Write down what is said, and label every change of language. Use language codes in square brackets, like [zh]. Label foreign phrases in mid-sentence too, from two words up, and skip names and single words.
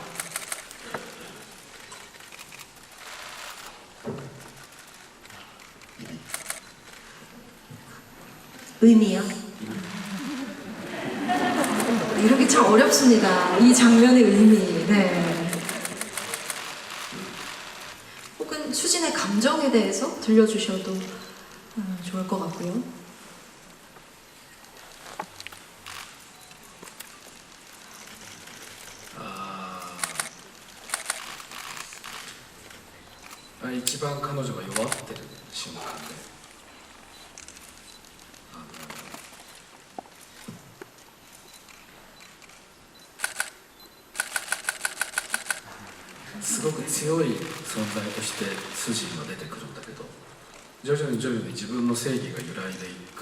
[ko] 의미요? 이런 게 참 어렵습니다. 이 장면의 의미. 네. 혹은 수진의 감정에 대해서 들려주셔도 좋을 것 같고요. [ja] 一番彼女が弱ってる瞬間で、すごく強い存在としてスジンは出てくるんだけど、徐々に自分の正義が揺らいでいく。